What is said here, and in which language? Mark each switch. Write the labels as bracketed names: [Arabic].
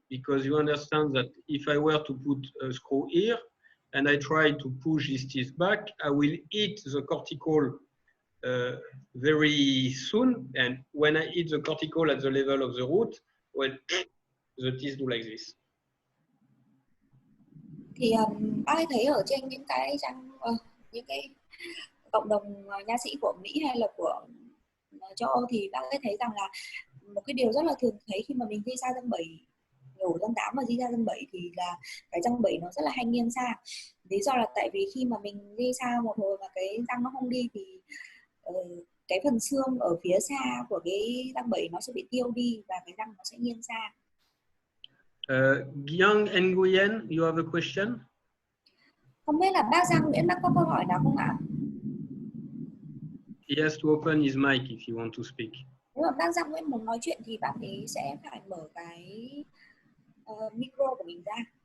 [English] Because you understand that if I were to put a screw here and I try to push this teeth back, I will hit the cortical very soon. And when I hit the cortical at the level of the root, well, the teeth do like this. [Vietnamese] Thì bác ấy thấy ở trên những cái trang những cái cộng đồng nha sĩ của Mỹ hay là của châu Âu thì bác ấy thấy rằng là một cái điều rất là thường thấy khi mà mình di xa răng 7, nhổ răng 8 và di ra răng 7 thì là cái răng 7 nó rất là hay nghiêng xa. Lý do là tại vì khi mà mình di xa một hồi mà cái răng nó không đi thì cái phần xương ở phía xa của cái răng 7 nó sẽ bị tiêu đi và cái răng nó sẽ nghiêng xa. [English] Giang Nguyen, you have a question? [Vietnamese] Không biết là bác Giang Nguyễn, bác có câu hỏi nào không ạ? [English] He has to open his mic if you want to speak. [Vietnamese] Nếu mà bác Giang Nguyễn muốn nói chuyện thì bác ấy sẽ phải mở cái micro của mình ra.